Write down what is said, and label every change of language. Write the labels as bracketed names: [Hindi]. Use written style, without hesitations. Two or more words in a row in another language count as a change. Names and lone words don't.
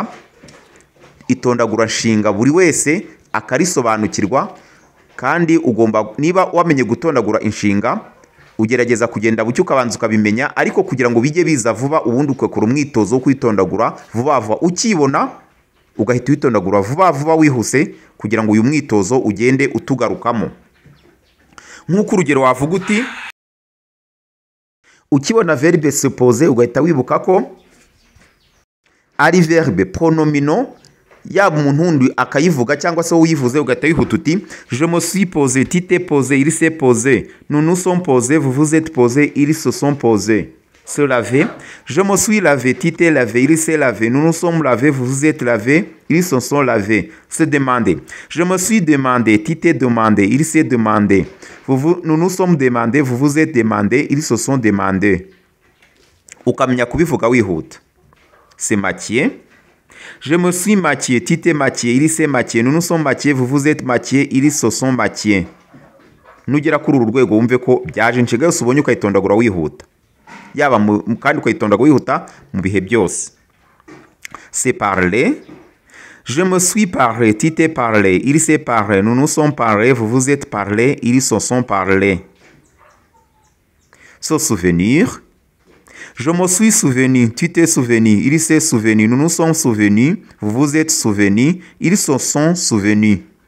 [Kinyarwanda] Itondagura nshinga buri wese akarisobanukirwa, kandi ugomba niba wamenye gutondagura inshinga ugerageza kugenda bucyo ukabanza ukabimenya, ariko kugira ngo bijye biza vuba ubundi ukakora umwitozo wo kwitondagura vuba vuba, ukibona ugahita witondagura vuba vuba wihuse kugira ngo uyu mwitozo ugende utugarukamo. Nk'uko urugero wavuga uti ukibona [French] verbe supposer [Kinyarwanda] ugahita wibuka ko ari [French] verbe pronomino, [Kinyarwanda] yaba umuntu wundi akayivuga cyangwa se uyivuze ugahita wihuta uti [French] je me suis posé, tu t'es posé, il s'est posé, nous nous sommes posés, vous vous êtes posés, ils se sont posés. Se laver. Je me suis lavé, tu t'es lavé, il s'est lavé, nous nous sommes lavés, vous vous êtes lavés, ils se sont lavés. Se demander. Je me suis demandé, tu t'es demandé, il s'est demandé, nous nous sommes demandés, vous vous êtes demandés, ils se sont demandés. [Kinyarwanda] Ukamenya kubivuga wihuta. [French] C'est maquillé. Je me suis maquillé, tu t'es maquillé, il s'est maquillé, nous nous sommes maquillés, vous vous êtes maquillés, ils se sont maquillés. [Kinyarwanda] Nugera kuri uru rwego wumve ko byaje inshinga yose ubonye ukayitondagura wihuta. Yaba kandi ukayitondagura wihuta mu bihe byose. [French] c'est parler. Je me suis parlé, tu t'es parlé, il s'est parlé, nous nous sommes parlé, vous vous êtes parlé, ils se sont parlé. Se souvenir. Je me suis souvenu, tu t'es souvenu, il s'est souvenu, nous nous sommes souvenus, vous vous êtes souvenus, ils se sont souvenus.